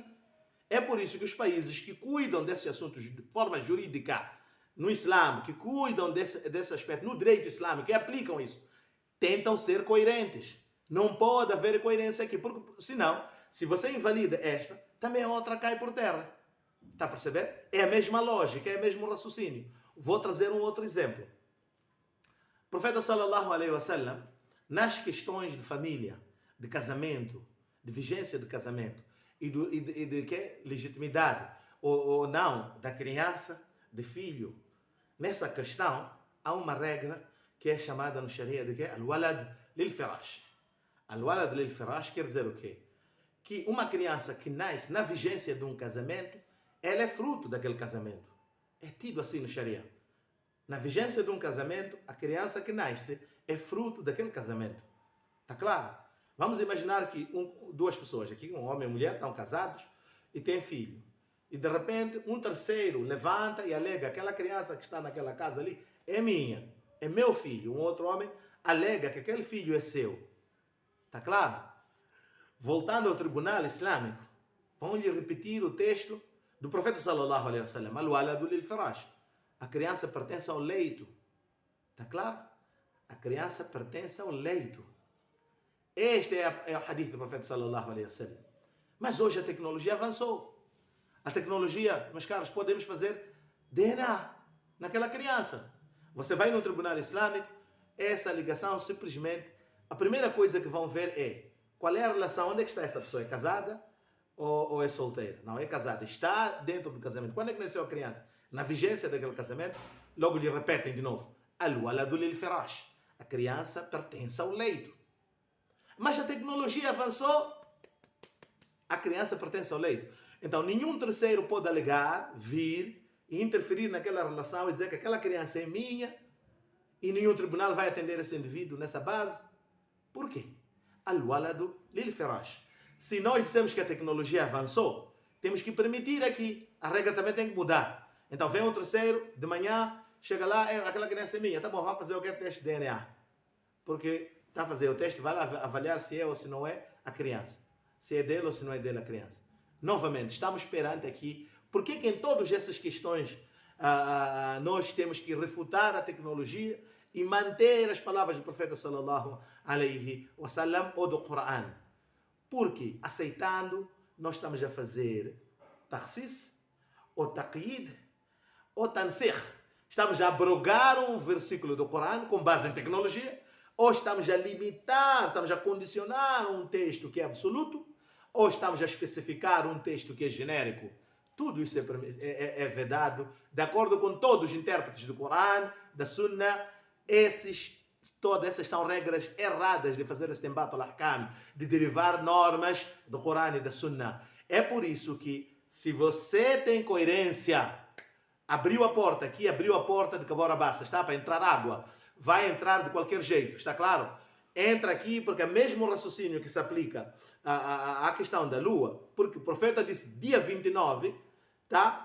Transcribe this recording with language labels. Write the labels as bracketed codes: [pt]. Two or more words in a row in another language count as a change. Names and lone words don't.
[pt] É por isso que os países que cuidam desses assuntos de forma jurídica no Islã, que cuidam desse aspecto no direito islâmico, que aplicam isso, tentam ser coerentes. Não pode haver incoerência aqui, porque senão, se você invalida esta, também a outra cai por terra. Está a perceber? É a mesma lógica, é o mesmo raciocínio. Vou trazer um outro exemplo. O profeta [ar] صلى الله عليه وسلم, [pt] nas questões de família, de casamento, de vigência de casamento e de que? Legitimidade ou não da criança, de filho, nessa questão há uma regra que é chamada no Sharia de que? [ar] الولد للفراش. الولد للفراش [pt] quer dizer o quê? Que uma criança que nasce na vigência de um casamento, ela é fruto daquele casamento. É tido assim no Sharia. Na vigência de um casamento, a criança que nasce é fruto daquele casamento. Está claro? Vamos imaginar que duas pessoas aqui, um homem e uma mulher, estão casados e têm filho. E de repente, um terceiro levanta e alega: aquela criança que está naquela casa ali é minha, é meu filho. Um outro homem alega que aquele filho é seu. Está claro? Voltando ao tribunal islâmico, vão-lhe repetir o texto do profeta [ar] صلى الله عليه وسلم: الولد للفراش. [pt] A criança pertence ao leito. Está claro? A criança pertence ao leito. Este é o hadith do profeta [ar] صلى الله عليه وسلم. [pt] Mas hoje a tecnologia avançou. A tecnologia, meus caros, podemos fazer DNA naquela criança. Você vai no tribunal islâmico, essa ligação simplesmente, a primeira coisa que vão ver é qual é a relação, onde é que está essa pessoa? É casada ou é solteira? Não, é casada. Está dentro do casamento. Quando é que nasceu a criança? Na vigência daquele casamento, logo lhe repetem de novo: [ar] الولد للفراش. [pt] A criança pertence ao leito. Mas a tecnologia avançou, a criança pertence ao leito. Então, nenhum terceiro pode alegar, vir e interferir naquela relação e dizer que aquela criança é minha e nenhum tribunal vai atender esse indivíduo nessa base. Por quê? [ar] الولد للفراش. [pt] Se nós dissemos que a tecnologia avançou, temos que permitir aqui. A regra também tem que mudar. Então, vem um terceiro, de manhã, chega lá, aquela criança é minha. Tá bom, vamos fazer o que? Teste de DNA. Porque está a fazer o teste, vai lá avaliar se é ou se não é a criança. Se é dele ou se não é dele a criança. Novamente, estamos perante aqui. Por que em todas essas questões nós temos que refutar a tecnologia e manter as palavras do profeta [ar] صلى الله عليه وسلم [pt] ou do Coran? Porque aceitando, nós estamos a fazer takhsis ou taqyid ou tansir. Estamos a abrogar um versículo do Coran com base em tecnologia, ou estamos a limitar, estamos a condicionar um texto que é absoluto, ou estamos a especificar um texto que é genérico. Tudo isso é vedado, de acordo com todos os intérpretes do Coran, da Sunna. Todas essas são regras erradas de fazer [ar] استنباط الأحكام, [pt] de derivar normas do Coran e da Sunna. É por isso que Se você tem coerência, abriu a porta aqui, abriu a porta de Cabora Bassa, está para entrar água, vai entrar de qualquer jeito, está claro? Entra aqui porque é o mesmo raciocínio que se aplica à questão da lua, porque o profeta disse dia 29, tá?